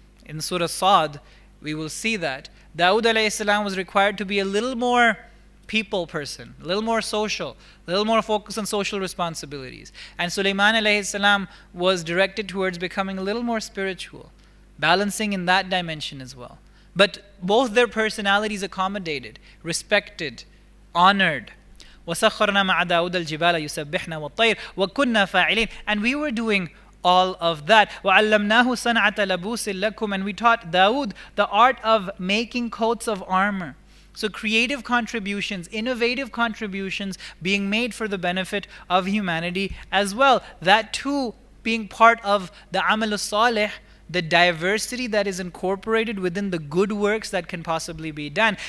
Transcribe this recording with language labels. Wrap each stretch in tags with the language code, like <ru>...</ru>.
<en>In Surah Sad, we will see that Dawood alayhi salam was required to be a little more people person, a little more social, a little more focused on social responsibilities. And Sulaiman alayhi salam was directed towards becoming a little more spiritual, balancing in that dimension as well. But both their personalities accommodated, respected, honored.</en> <ar>وَسَخَّرْنَا مَعَ دَاوُدَ الْجِبَالَ يُسَبِّحْنَا وَالطَّيْرِ وَكُنَّا فَاعِلِينَ,</ar> <en>and we were doing all of that.</en> <ar>وَعَلَّمْنَاهُ صَنْعَةَ لَبُوسٍ لَكُمْ,</ar> <en>and we taught Dawood the art of making coats of armor. So creative contributions, innovative contributions being made for the benefit of humanity as well. That too being part of the amal salih, the diversity that is incorporated within the good works that can possibly be done.</en>